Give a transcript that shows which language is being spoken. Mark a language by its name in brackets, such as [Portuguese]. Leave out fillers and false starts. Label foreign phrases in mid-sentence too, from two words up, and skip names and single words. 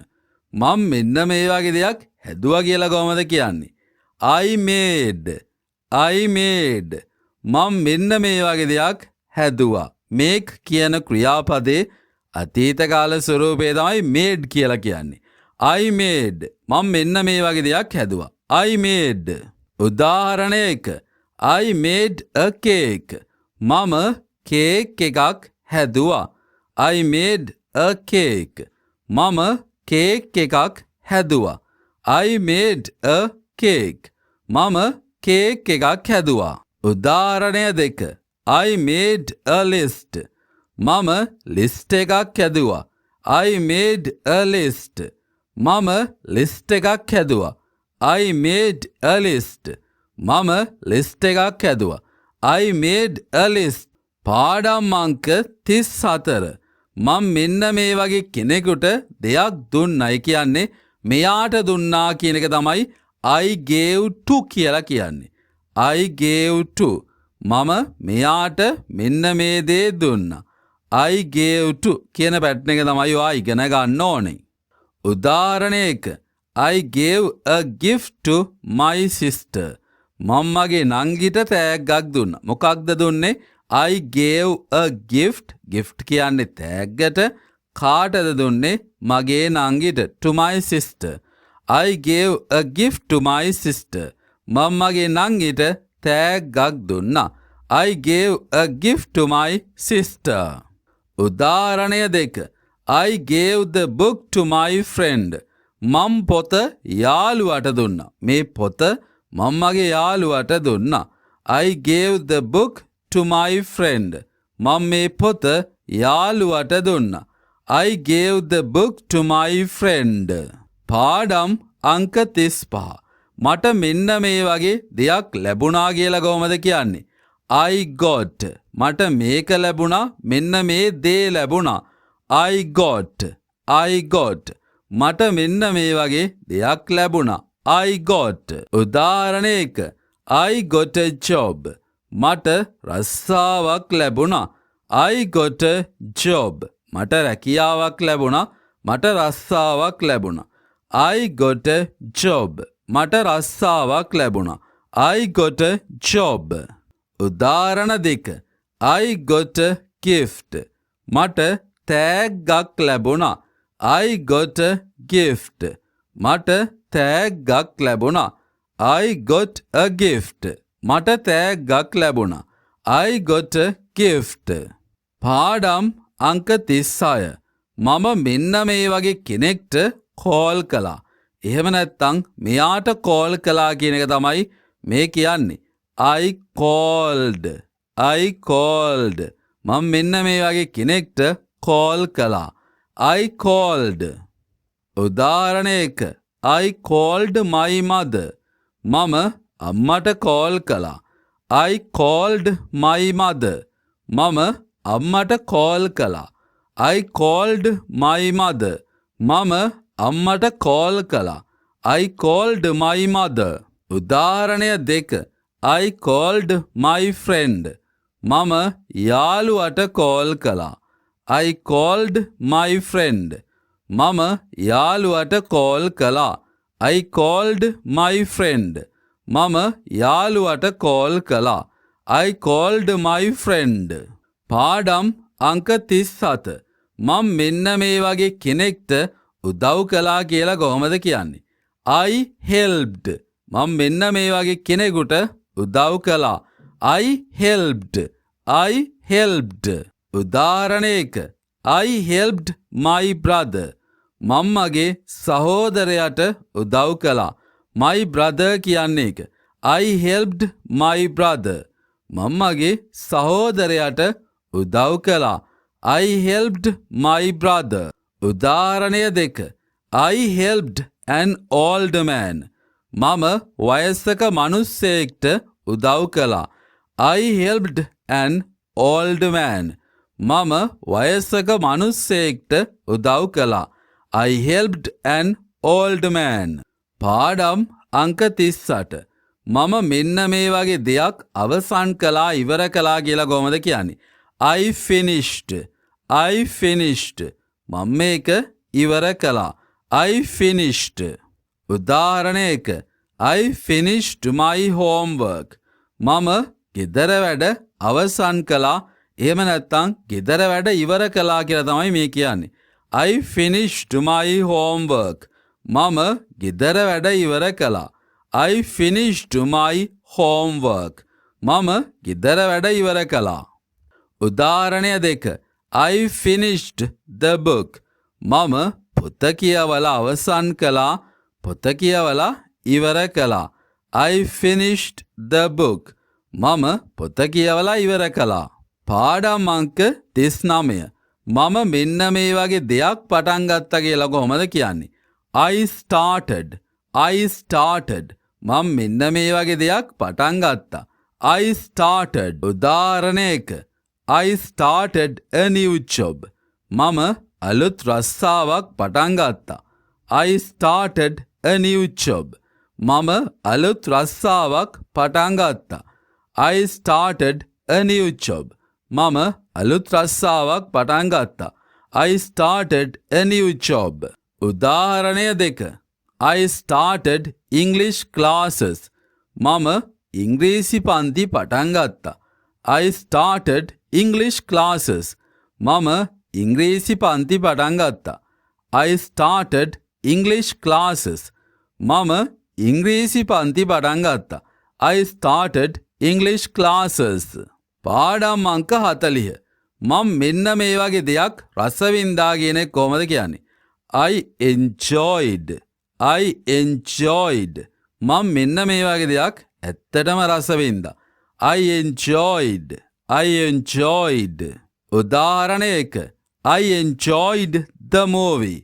[Sinhala] මම මෙන්න මේ වගේ දෙයක් හැදුවා කියලා කොහොමද කියන්නේ? [English] I made. [Sinhala] මම මෙන්න මේ වගේ දෙයක් හැදුවා. make කියන ක්‍රියාපදයේ අතීත කාල ස්වරූපය තමයි made කියලා කියන්නේ. [English] I made. [Sinhala] මම මෙන්න මේ වගේ දෙයක් හැදුවා. [English] I made. උදාහරණ 1. I made a cake. [Sinhala] මම කේක් එකක් හැදුවා. [English] I made a cake. [Sinhala] මම කේක් එකක් හැදුවා. [English] I made a cake. [Sinhala] මම කේක් එකක් හැදුවා. උදාහරණය 2. [English] I made a list. [Sinhala] මම ලිස්ට් එකක් හැදුවා. [English] I made a list. [Sinhala] මම ලිස්ට් එකක් හැදුවා. [English] I made a list. [Sinhala] මම ලිස්ට් එකක් හැදුවා. [English] I made a list. [Sinhala] පාඩම් අංක 34. මම මෙන්න මේ වගේ කෙනෙකුට දෙයක් දුන්නයි කියන්නේ මෙයාට දුන්නා කියන එක තමයි [English] I gave to [Sinhala] කියලා කියන්නේ. [English] I gave to. [Sinhala] මම මෙයාට මෙන්න මේ දේ දුන්නා. [English] I gave to [Sinhala] කියන පැටර්න් එක තමයි ඔයා ඉගෙන ගන්න ඕනේ. [English] උදාහරණයක I gave a gift to my sister. [Sinhala] මම්මගේ නංගිට තෑග්ගක් දුන්නා. මොකක්ද දුන්නේ? [English] I gave a gift. gift [Sinhala] කියන්නේ තෑග්ගට. කාටද දුන්නේ? මගේ නංගිට. [English] to my sister. I gave a gift to my sister. [Sinhala] මම්මගේ නංගිට තෑග්ගක් දුන්නා. [English] I gave a gift to my sister. [Sinhala] උදාහරණය 2. [English] I gave the book to my friend. [Sinhala] මම් පොත යාළුවට දුන්නා. මේ පොත මම්මගේ යාළුවට දුන්නා. [English] I gave the book to my friend. [Sinhala] මම මේ පොත යාළුවට දුන්නා. [English] I gave the book to my friend. [Sinhala] පාඩම් අංක 35. මට මෙන්න මේ වගේ දෙයක් ලැබුණා කියලා කොහොමද කියන්නේ? I got. මට මේක ලැබුණා. මෙන්න මේ දේ ලැබුණා. [English] I got. [Sinhala] මට මෙන්න මේ වගේ දෙයක් ලැබුණා. [English] I got. උදාහරණ 1. I got a job. [Sinhala] මට රස්සාවක් ලැබුණා. [English] I got a job. [Sinhala] මට රැකියාවක් ලැබුණා. මට රස්සාවක් ලැබුණා. [English] I got a job. [Sinhala] මට රස්සාවක් ලැබුණා. [English] I got a job. උදාහරණ 2. I got a gift. [Sinhala] මට තෑග්ගක් ලැබුණා. [English] I got a gift. [Sinhala] මට තෑග්ගක් ලැබුණා. [English] I got a gift. [Sinhala] මට තෑග්ගක් ලැබුණා. [English] I got a gift. [Sinhala] පාඩම් අංක 36. මම මෙන්න මේ වගේ කෙනෙක්ට කෝල් කළා. එහෙම නැත්නම් මෙයාට කෝල් කළා කියන එක තමයි මේ කියන්නේ. [English] I called. [Sinhala] මම මෙන්න මේ වගේ කෙනෙක්ට කෝල් කළා. [English] I called. උදාහරණ 1. I called my mother. [Sinhala] මම අම්මට කෝල් කළා. [English] I called my mother. [Sinhala] මම අම්මට කෝල් කළා. [English] I called my mother. [Sinhala] මම අම්මට කෝල් කළා. [English] I called my mother. උදාහරණය 2. I called my friend. [Sinhala] මම යාළුවට කෝල් කළා. [English] I called my friend. [Sinhala] මම යාළුවට කෝල් කළා. [English] I called my friend. [Sinhala] මම යාළුවට කෝල් කළා. [English] I called my friend. [Sinhala] පාඩම් අංක 37. මම මෙන්න මේ වගේ කෙනෙක්ට උදව් කළා කියලා කොහොමද කියන්නේ? [English] I helped. [Sinhala] මම මෙන්න මේ වගේ කෙනෙකුට උදව් කළා. [English] I helped. උදාහරණ 1. I helped my brother. [Sinhala] මම මගේ සහෝදරයාට උදව් කළා. [English] My brother [Sinhala] කියන්නේ එක. [English] I helped my brother. [Sinhala] මම මගේ සහෝදරයාට උදව් කළා. [English] I helped my brother. උදාහරණය 2. I helped an old man. [Sinhala] මම වයසක මනුස්සයෙක්ට උදව් කළා. [English] I helped an old man. [Sinhala] මම වයසක මනුස්සයෙක්ට උදව් කළා. [English] I helped an old man. [Sinhala] පාඩම් අංක 38. මම මෙන්න මේ වගේ දෙයක් අවසන් කළා ඉවර කළා කියලා කොහොමද කියන්නේ? [English] I finished. [Sinhala] මම මේක ඉවර කළා. [English] I finished. උදාහරණ 1. I finished my homework. [Sinhala] මම ගෙදර වැඩ අවසන් කළා. එහෙම නැත්නම් ගෙදර වැඩ ඉවර කළා කියලා තමයි මේ කියන්නේ. [English] I finished my homework. [Sinhala] මම ගෙදර වැඩ ඉවර කළා. [English] I finished my homework. [Sinhala] මම ගෙදර වැඩ ඉවර කළා. උදාහරණය 2. [English] I finished the book. [Sinhala] මම පොත කියවලා අවසන් කළා. පොත කියවලා ඉවර කළා. [English] I finished the book. [Sinhala] මම පොත කියවලා ඉවර කළා. පාඩම් අංක 39. මම මෙන්න මේ වගේ දෙයක් පටන් ගත්තා කියලා කොහොමද කියන්නේ? [English] I started. [Sinhala] මම මෙන්න මේ වගේ දෙයක් පටන් ගත්තා. [English] I started. උදාහරණ 1. I started a new job. [Sinhala] මම අලුත් රස්සාවක් පටන් ගත්තා. [English] I started a new job. [Sinhala] මම අලුත් රස්සාවක් පටන් ගත්තා. [English] I started a new job. [Sinhala] මම අලුත් රස්සාවක් පටන් ගත්තා. [English] I started a new job. උදාහරණය 2. I started English classes. [Sinhala] මම ඉංග්‍රීසි පන්ති පටන් ගත්තා. [English] I started English classes. [Sinhala] මම ඉංග්‍රීසි පන්ති පටන් ගත්තා. [English] I started English classes. [Sinhala] මම ඉංග්‍රීසි පන්ති පටන් ගත්තා. [English] I started English classes. [Sinhala] පාඩම් අංක 40. මම මෙන්න මේ වගේ දෙයක් රස වින්දා කියන එක කොහොමද කියන්නේ? [English] I enjoyed. I enjoyed. [Sinhala] මම මෙන්න මේ වගේ දෙයක් ඇත්තටම රස වින්දා. [English] I enjoyed. I enjoyed. උදාහරණ 1. I enjoyed the movie.